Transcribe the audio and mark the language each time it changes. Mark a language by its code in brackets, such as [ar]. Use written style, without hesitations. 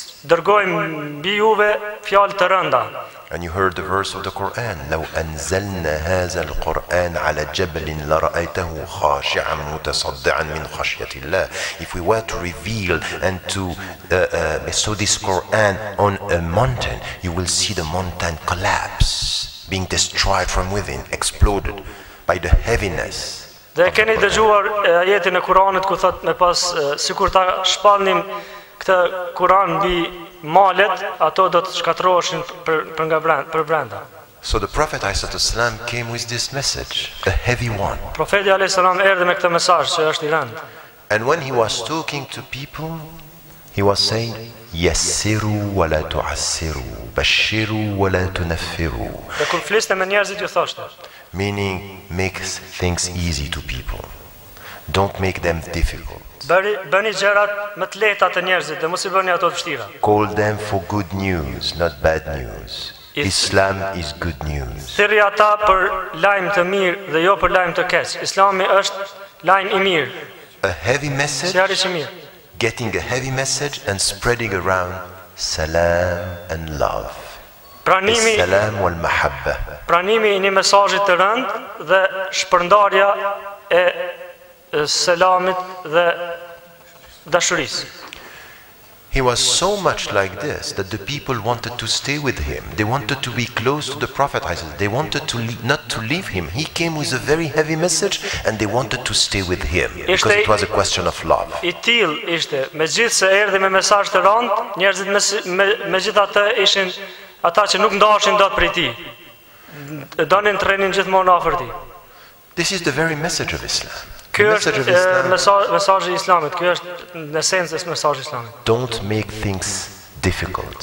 [sq] dërgojmë mbi juve fjalë të rënda. [en] And you heard the verse of the Quran, [ar] لو أنزلنا هذا القرآن على جبل لرأيته خاشعا متصدعا من خشية الله. [en] If we were to reveal and to bestow this Quran on a mountain, you will see the mountain collapse, being destroyed from within, exploded by the heaviness. [sq] Dhe keni dëgjuar ajetin e Kuranit ku thot me pas sikur ta shpallnim këtë Kuran mbi malet, ato do të shkatërroheshin për brenda. [en] So the Prophet ﷺ came with this message, a heavy one. [sq] Profeti alayhis salam erdhi me këtë mesazh që është I rënd. [en] And when he was talking to people, he was saying, [ar] يسروا ولا تعسروا بشروا ولا تنفروا. [sq] Dhe kur fliste me njerëzit ju thoshte, [en] Meaning, make things easy to people. Don't make them difficult. [sq] bëni gjërat më të lehta të njerëzit dhe mos I bëni ato të vështira. [en] Call them for good news, not bad news. Islam is good news. [sq] Thirrni ata për lajm të mirë dhe jo për lajm të keq. Islami është lajm I mirë. [en] A heavy message, [sq] Sjarri I mirë. [en] getting a heavy message and spreading around salam and love. [sq] Pranimi [ar] Salam wal mahabba. [sq] Pranimi I një mesazhi të rënd dhe shpërndarja e selamit dhe dashurisë. [en] He was so much like this that the people wanted to stay with him. They wanted to be close to the Prophet. They wanted to not to leave him. He came with a very heavy message and they wanted to stay with him because it was a question of love. [sq] I till ishte, megjithse erdhi me mesazh të rënd, njerëzit megjithatë ishin ata që nuk ndaheshin dot prej tij. Donin të rrenin gjithmonë afër tij. [en] This is the very message of Islam. [sq] Ky është mesazhi I Islamit, ky është në esencë mesazhi I Islamit. [en] Don't make things difficult.